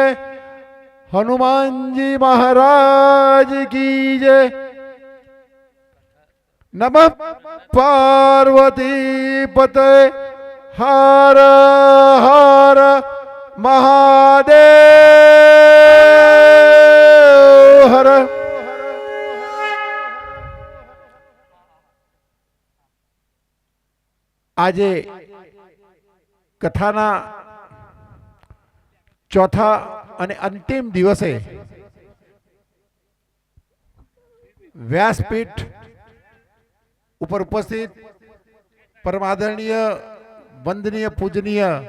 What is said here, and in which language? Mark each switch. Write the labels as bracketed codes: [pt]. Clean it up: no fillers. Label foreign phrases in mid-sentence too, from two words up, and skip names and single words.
[hi] हनुमान जी महाराज की जय। [sa] नमः पार्वती पते हर हर महादेव हर। [gu] આજે કથાના ચોથા અને અંતિમ દિવસે વ્યાસપીઠ ઉપર ઉપસ્થિત પરમાદરણીય વંદનીય પૂજનીય